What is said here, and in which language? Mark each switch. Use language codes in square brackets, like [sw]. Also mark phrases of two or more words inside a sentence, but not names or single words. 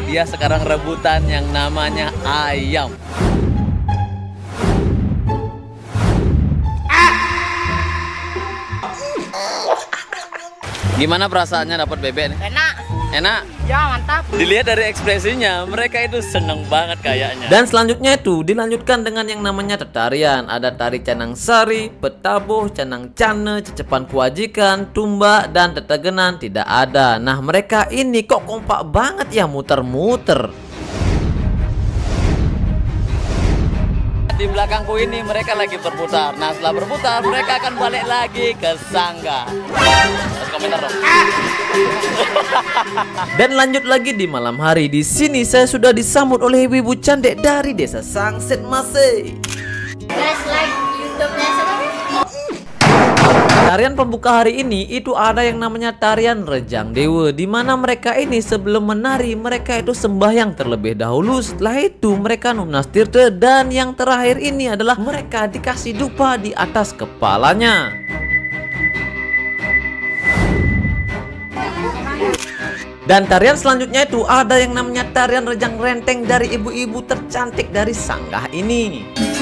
[id] Dia sekarang rebutan yang namanya ayam. Gimana perasaannya dapat bebek nih? Enak? Ya mantap. Dilihat dari ekspresinya, mereka itu seneng banget kayaknya. Dan selanjutnya itu dilanjutkan dengan yang namanya tarian. Ada tari canang sari, petabuh, canang cane, cecepan kewajikan, tumba, dan tetegenan tidak ada. Nah mereka ini kok kompak banget ya muter-muter. Di belakangku ini mereka lagi berputar. Nah setelah berputar mereka akan balik lagi ke sanggah. Terus komentar dong. Dan lanjut lagi di malam hari. Di sini saya sudah disambut oleh ibu-ibu cantik dari desa Sangsit masih. Guys, like YouTube-nya siapa? Tarian pembuka hari ini itu ada yang namanya tarian Rejang Dewa, di mana mereka ini sebelum menari mereka itu sembahyang terlebih dahulu. Setelah itu mereka [ban] nunas tirta, [id] dan yang terakhir ini adalah mereka dikasih dupa di atas kepalanya. Dan tarian selanjutnya itu ada yang namanya tarian rejang renteng dari ibu-ibu tercantik dari Sanggah ini.